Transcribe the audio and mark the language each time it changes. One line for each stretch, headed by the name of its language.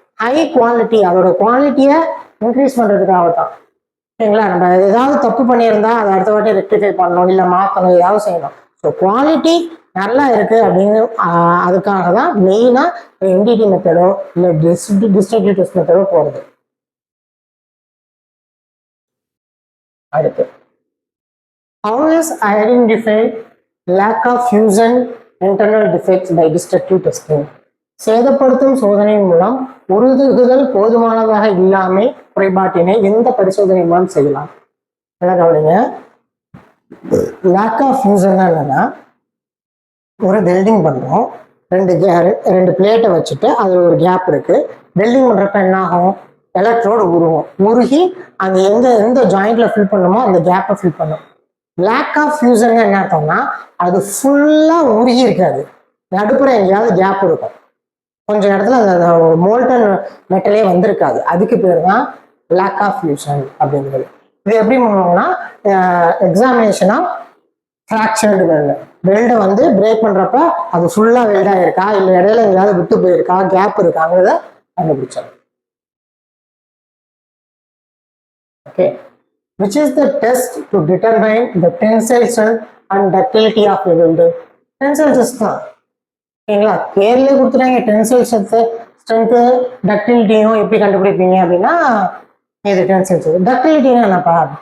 Tamil: High quality, அதோட குவாலிட்டியை increase பண்றதுக்காக தான். சரிங்களா? நம்ம ஏதாவது தப்பு பண்ணியிருந்தா அதை அடுத்த வாட்டி ரெக்டிஃபை பண்ணணும், இல்லை மாற்றணும், ஏதாவது செய்யணும். ஸோ குவாலிட்டி நல்லா இருக்கு அப்படின்னு அதுக்காக தான் மெயினா என்டிடி மெத்தடோ இல்லை டிஸ்ட்ரக்டிவ் டெஸ்ட் மெத்தடோ போறது. அடுத்து,
English: how is identified lack of fusion internal defects by destructive testing?
Tamil: சேதப்படுத்தும் சோதனையின் மூலம் உறுதிகள் போதுமானதாக இல்லாமை குறைபாட்டினை எந்த பரிசோதனை மூலம் செய்யலாம்? என்ன கவனிங்க, லேக் ஆஃப் ஃபியூசன் என்னன்னா, ஒரு வெல்டிங் பண்றோம், ரெண்டு பிளேட்டை வச்சுட்டு அதுல ஒரு கேப் இருக்கு. வெல்டிங் பண்றப்ப என்ன ஆகும்? எலக்ட்ரோடு உருகி அங்க எந்த ஜாயிண்ட்ல ஃபில் பண்ணுமோ அந்த கேப்பை ஃபில் பண்ணும். லேக் ஆஃப் ஃபியூசன் என்ன அர்த்தம்னா, அது ஃபுல்லா உருகி இருக்காது, நடுப்புற எங்கேயாவது கேப் இருக்கும், கொஞ்சம் இடத்துல அந்த மோல்டன் மெட்டலே வந்திருக்காது. அதுக்கு பேர் தான் லேக் ஆஃப் ஃபியூசன் அப்படிங்கிறது. இது எப்படி பண்ணுவாங்கன்னா, எக்ஸாமினேஷனா ஃப்ராக்சர்டு வெல்டை வந்து பிரேக் பண்றப்ப அது ஃபுல்லா வெல்டா இருக்கா, இல்லை இடையில எங்கேயாவது விட்டு போயிருக்கா, கேப் இருக்காங்கிறத கண்டுபிடிச்சாங்க.
English: Okay, which is the test to determine the tensile strength and ductility of the welding? Tensile stress தான்.
Tamil: ஓகேங்களா? பேர்லயே கொடுத்துட்டாங்க டென்சைல் ஸ்ட்ரென்த், டக்டிலிட்டியும் எப்படி கண்டுபிடிப்பீங்க அப்படின்னா, இது டென்சைல் ஸ்ட்ரென்த். டக்டிலிட்டினா என்னப்பா?